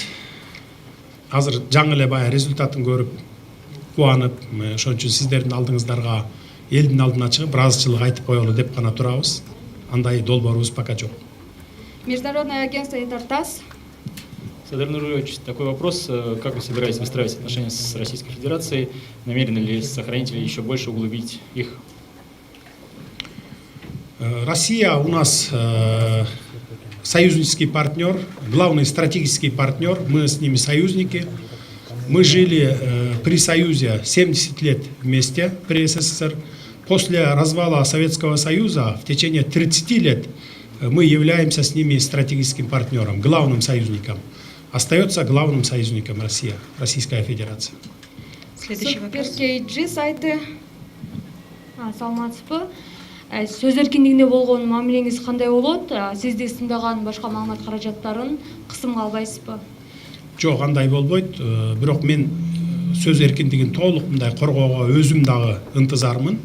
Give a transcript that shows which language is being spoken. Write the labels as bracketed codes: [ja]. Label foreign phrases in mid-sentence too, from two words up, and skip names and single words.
[ky] Азыр жаңы эле баягы результатын көрүп, кубанып, ошон үчүн сиздердин алдыңыздарга, элдин алдына чыгып, ыраазычылык айтып коелу деп гана турабыз. андай долбоорубуз пока жок. [ru] Международное агентство Интертас. Садыр Нурович, такой вопрос. Как вы собираетесь выстраивать отношения с Российской Федерацией? Намерены ли сохранить или еще больше углубить их? Россия у нас союзнический партнер, главный стратегический партнер. Мы с ними союзники. Мы жили при Союзе 70 лет вместе, при СССР. После развала Советского Союза в течение 30 лет мы являемся с ними стратегическим партнером, главным союзником. Остается главным союзником Россия, Российская Федерация. Следующий вопрос. [ky] Суперкейджи сайты. Саламатсызбы. Сөз эркиндигинде болгон мамилеңиз кандай болот? Сизди сындаган башка маалымат каражаттарын кысымга албайсызбы? Жок, андай болбойт. Бирок мен сөз эркиндигин толук мындай коргоого өзүм дагы ынтызармын.